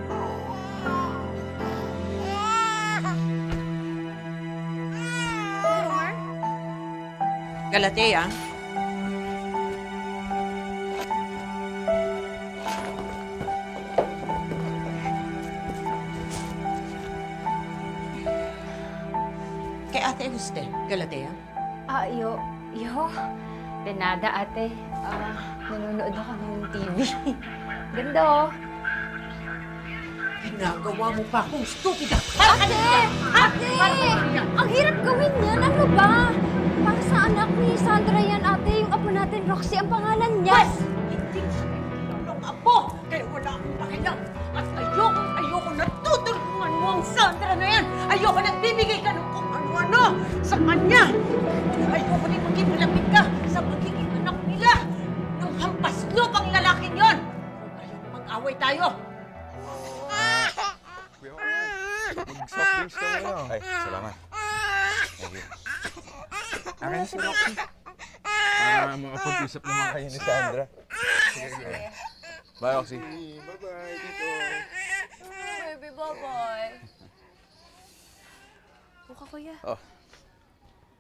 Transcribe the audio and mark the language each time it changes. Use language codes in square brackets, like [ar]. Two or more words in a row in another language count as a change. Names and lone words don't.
[tl] Homer? Galatea. Kay ate usted, Galatea. [es] Yo. De nada, [tl] ate. Nanonood ako ng TV. Ganda, oh. Ginagawa mo pa akong stupida. Ate! Ate! Ang hirap gawin yan. Ano ba? Para sa anak ni Sandra yan, ate. Yung apo natin, Roxy, ang pangalan niya. Yes! Hindi siya ng apo. Kaya wala akong pakialam. At ayoko natutulungan mo ang Sandra na yan. Ayoko nagbibigay ka ng kung ano-ano sa kanya. Ayoko din maging malapit ka sa magiging anak nila. Nung hampas lupang lalaking yon. Kung ayaw na mag-away tayo. Mag- [en] soft drinks [tl] ka muna. Ay, salamat. [en] Thank you. [tl] Akin si Roxy. Para makapag-usap naman kayo ni Sandra. Sige. Bye, Roxy. [en] Bye-bye, Tito. Baby, bye-bye. [tl] Buka, kuya. Oh.